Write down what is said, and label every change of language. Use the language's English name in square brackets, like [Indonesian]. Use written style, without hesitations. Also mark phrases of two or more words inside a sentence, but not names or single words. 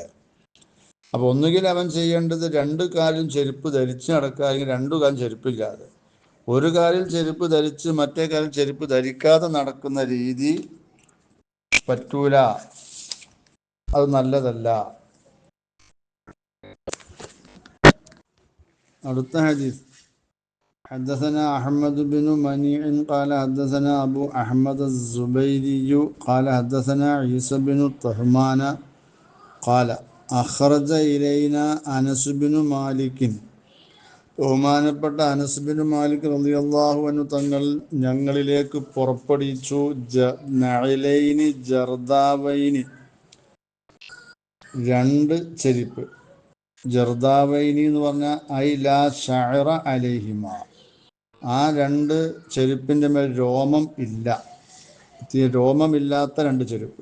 [Malayalam] അപ്പോൾ ഒന്നുകിൽ അവൻ ചെയ്യേണ്ടത് 2 കാലും ചെരുപ്പ് ധരിച്ച് നടക്കുക, അല്ലെങ്കിൽ 2 കാലും ചെരുപ്പില്ലാതെ. ഒരു കാലിൽ ചെരുപ്പ് ധരിച്ച് മറ്റേ കാലിൽ ചെരുപ്പ് ധരിക്കാതെ നടക്കുന്ന രീതി പറ്റൂല, അത് നല്ലതല്ല. അടുത്ത ഹദീസ്, [Arabic] حدثنا أحمد بن منيع قال حدثنا أبو أحمد الزبيري قال حدثنا عيسى بن طهمان قال أخرج إلينا أنس بن مالك, [Malayalam] ബഹുമാനപ്പെട്ട അനസ് ബിൻ മാലിക് [Arabic] رضي الله عنه [Malayalam] തങ്ങൾ ഞങ്ങളിലേക്ക് പുറപ്പെടുവിച്ചു, [Arabic] نعلين جرداوين, [Malayalam] 2 ചെരുപ്പ്. ജർദാവൈനി എന്ന് പറഞ്ഞാൽ [Arabic] أي لا شعر عليهما, [Malayalam] ആ 2 ചെരുപ്പിൻ്റെ മേൽ രോമം ഇല്ല, രോമമില്ലാത്ത 2 ചെരുപ്പ്.